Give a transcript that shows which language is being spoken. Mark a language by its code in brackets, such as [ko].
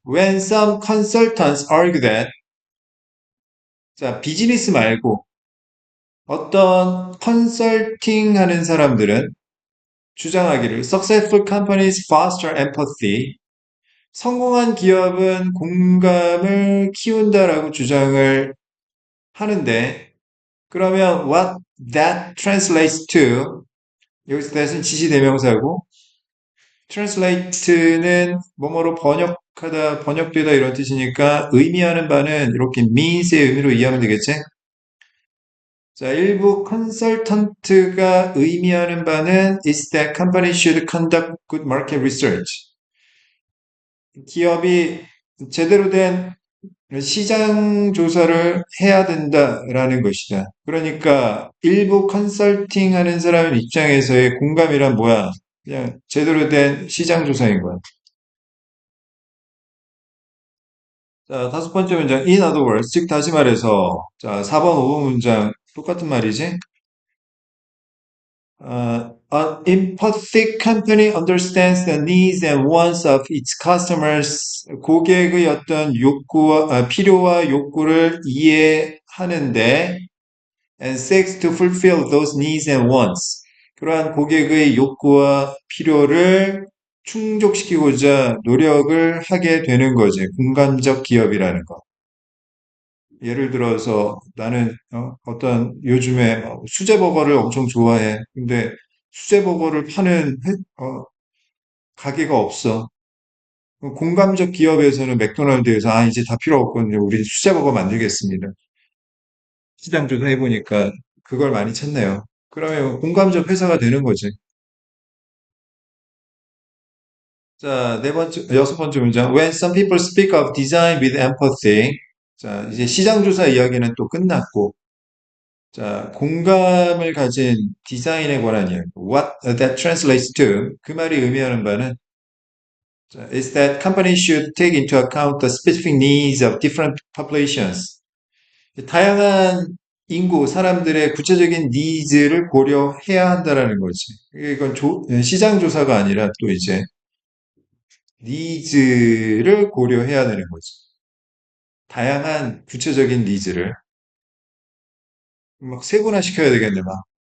[en] When some consultants argue that [ko] 자, 비즈니스 말고 어떤 컨설팅 하는 사람들은 주장하기를 [en] successful companies foster empathy [ko] 성공한 기업은 공감을 키운다라고 주장을 하는데 그러면 [en] what that translates to [ko] 여기서 that은 지시대명사고 translate는 뭐뭐로 번역되다 이런 뜻이니까 의미하는 바는 이렇게 means의 의미로 이해하면 되겠지? 자, 일부 컨설턴트가 의미하는 바는 [en] is that company should conduct good market research. [ko] 기업이 제대로 된 시장 조사를 해야 된다라는 것이다. 그러니까 일부 컨설팅 하는 사람 입장에서의 공감이란 뭐야? 그냥 제대로 된 시장 조사인 거야. 자, 다섯 번째 문장, [en] in other words, [ko] 즉 다시 말해서, 자, 4번, 5번 문장 똑같은 말이지. [en] An empathic company understands the needs and wants of its customers. [ko] 고객의 어떤 필요와 욕구를 이해하는데, [en] and seeks to fulfill those needs and wants. [ko] 그러한 고객의 욕구와 필요를 충족시키고자 노력을 하게 되는 거지. 공간적 기업이라는 거. 예를 들어서 나는 떤 요즘에 수제버거를 엄청 좋아해. 근데 수제버거를 파는 가게가 없어. 공감적 기업에서는 맥도날드에서 이제 다 필요 없거든요. 우리 수제버거 만들겠습니다. 시장 조사해보니까 그걸 많이 찾네요. 그러면 공감적 회사가 되는 거지. 자, 네 번째, 여섯 번째 문장. [en] When some people speak of design with empathy. [ko] 자, 이제 시장 조사 이야기는 또 끝났고. 자, 공감을 가진 디자인에 관한 이야기. [en] What that translates to. [ko] 그 말이 의미하는 바는 자, [en] is that companies should take into account the specific needs of different populations. [ko] 다양한 인구, 사람들의 구체적인 니즈를 고려해야 한다라는 거지. 이건 시장 조사가 아니라 또 이제 니즈를 고려해야 되는 거지. 다양한 구체적인 니즈를 막 세분화 시켜야 되겠네, 막.